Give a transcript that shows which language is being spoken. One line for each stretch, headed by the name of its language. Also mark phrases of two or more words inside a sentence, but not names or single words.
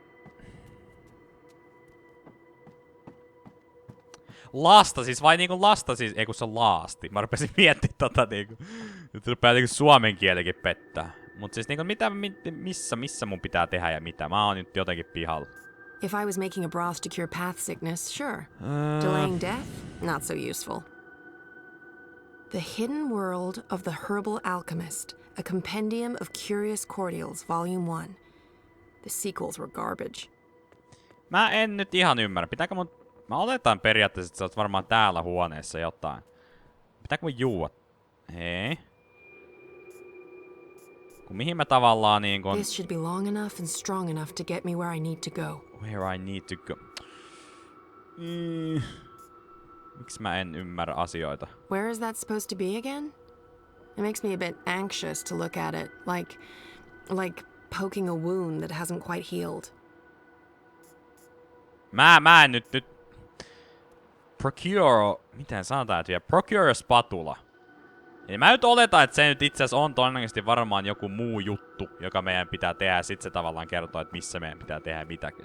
Finnish: Lasta siis, vai niinku lasta siis, ei kun se on laasti. Mä rupesin miettimään niinku. Nyt rupeaa niinku suomen kielikin pettää. Mut siis niinku missä mun pitää tehdä ja mitä. Mä oon nyt jotenkin pihalla.
English: If I was making a broth to cure path sickness, sure. Delaying death? Not so useful. The Hidden World of the Herbal Alchemist, a compendium of curious cordials, Volume 1. The sequels were garbage.
Finnish: Mä en nyt ihan ymmärrä. Pitääkö mun... Mä oletan periaatteessa, että sä oot varmaan täällä huoneessa jotain. Pitääkö mun juua? Ei. Kun mihin mä tavallaan niinkun...
English: This should be long enough and strong enough to get me where I need to go. Where I need to go.
Finnish: Miksi mä en ymmärrä asioita?
English: Where is that supposed to be again? It makes me a bit anxious to look at it, like poking a wound that hasn't quite healed.
Finnish: Mä en nyt... Procure... Miten sanotaan, että
English: procure a spatula.
Finnish: Eli mä nyt oletan, että se nyt itse asiassa on todennäköisesti varmaan joku muu juttu, joka meidän pitää tehdä, ja sit se tavallaan kertoo, että missä meidän pitää tehdä mitäkin.